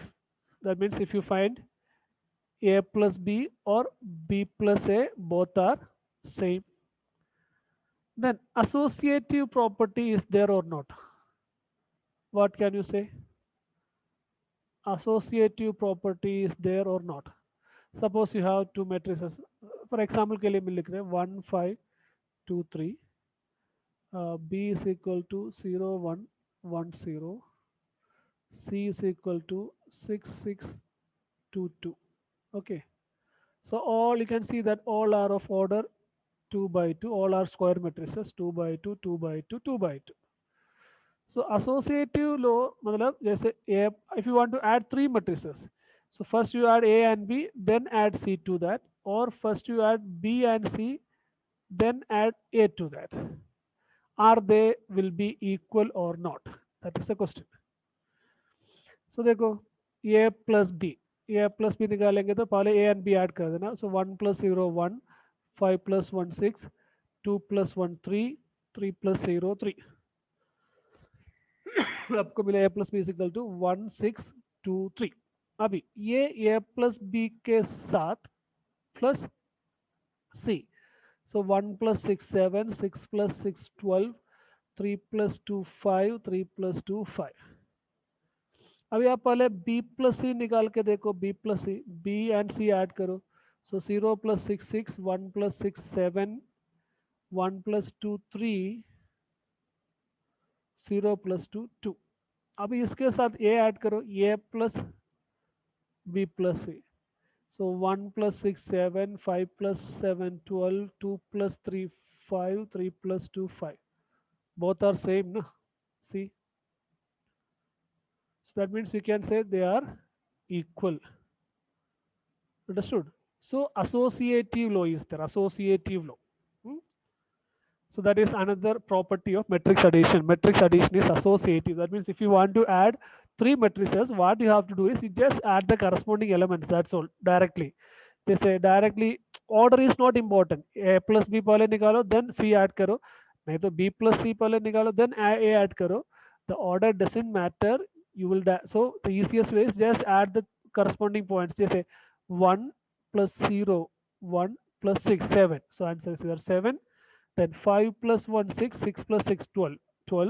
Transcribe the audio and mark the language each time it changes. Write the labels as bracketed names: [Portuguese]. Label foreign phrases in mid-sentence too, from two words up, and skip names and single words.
[English] That means if you find a plus b or b plus a, both are same. Then associative property is there or not? What can you say? Associative property is there or not? Suppose you have two matrices. For example [Hindi] के लिए मैं लिख रहे हैं 1 5 2 3. [English] B is equal to 0 1 1 0. C is equal to 6 6 2 2. Okay. So all you can see that all are of order 2 by 2. All are square matrices 2 by 2 2 by 2 2 by 2. So associative law, [Hindi] मतलब जैसे [English] A, if you want to add three matrices, so first you add A and B, then add C to that, or first you add B and C, then add A to that. Are they will be equal or not? That is the question. So देखो A plus B, A plus B [Hindi] निकालेंगे तो पहले [English] A and B [Hindi] ऐड कर देना. [English] So 1 plus 0 1, 5 plus 1 6, 2 plus 1 3, 3 plus 0 3. [Hindi] आपको मिला [English] A plus B is equal to 1 6 2 3. [Hindi] अभी ये [English] A plus B [Hindi] के साथ [English] plus C. So 1 plus 6 7, 6 plus 6 12, 3 plus 2 5, 3 plus 2 5. [Hindi] अभी आप पहले [English] B plus C [Hindi] निकाल के देखो. [English] B plus C, B and C [Hindi] ऐड करो. [English] So 0 plus 6 6, 1 plus 6 7, 1 plus 2 3, 0 plus 2 2. [Hindi] अभी इसके साथ A ऐड करो. [English] A plus B plus C. So 1 plus 6 7, 5 plus 7 12, 2 plus 3 5, 3 plus 2 5. Both are same, no? See? So that means you can say they are equal. Understood? So associative law is there. Associative law. Hmm? So that is another property of matrix addition. Matrix addition is associative. That means if you want to add three matrices, what you have to do is you just add the corresponding elements. That's all, directly. They say directly, order is not important. A plus B [Hindi] पहले निकालो, [English] then C add [Hindi] करो. नहीं तो [English] B plus C [Hindi] पहले निकालो, [English] then A add करो. The order doesn't matter. You will so the easiest way is just add the corresponding points. जैसे 1 plus 0, 1 plus 6 7. So answer is either 7. Then 5 plus 1 6, 6 plus 6 12, 12.